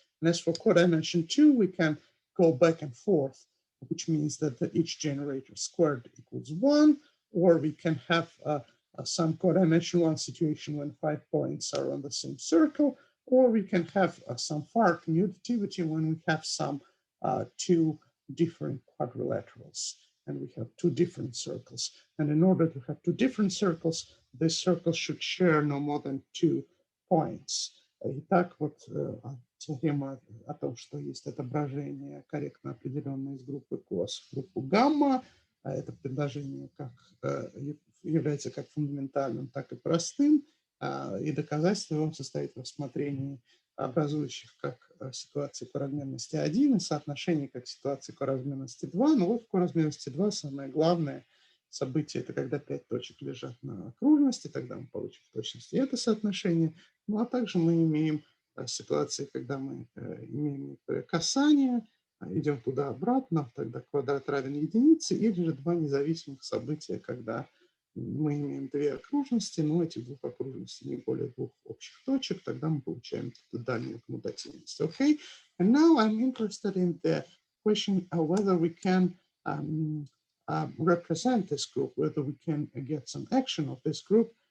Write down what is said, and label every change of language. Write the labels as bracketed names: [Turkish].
[English] And as for codimension 2, we can go back and forth, which means that each generator squared equals 1, or we can have some codimension 1 situation when 5 points are on the same circle, or we can have some far commutativity when we have some 2 different quadrilaterals, and we have 2 different circles. And in order to have 2 different circles, this circle should share no more than 2 points. [Russian] Итак, вот теорема о том, что есть отображение корректно определенное из группы cos в группу гамма, это предложение является как фундаментальным, так и простым, и доказательство его состоит в рассмотрении образующих как ситуации коразмерности 1 и соотношение как ситуации коразмерности 2. Но вот в коразмерности 2 самое главное событие – это когда 5 точек лежат на окружности, тогда мы получим в точности это соотношение. Ну а также мы имеем ситуации, когда мы имеем некоторое касание, идем туда-обратно, тогда квадрат равен единице, или же два независимых события, когда мы имеем две окружности, но этих двух окружностей не более двух общих точек, тогда мы получаем дальнюю коммутативность. [English] Okay, and now I'm interested in the question whether we can represent this group, whether we can get some action of this group.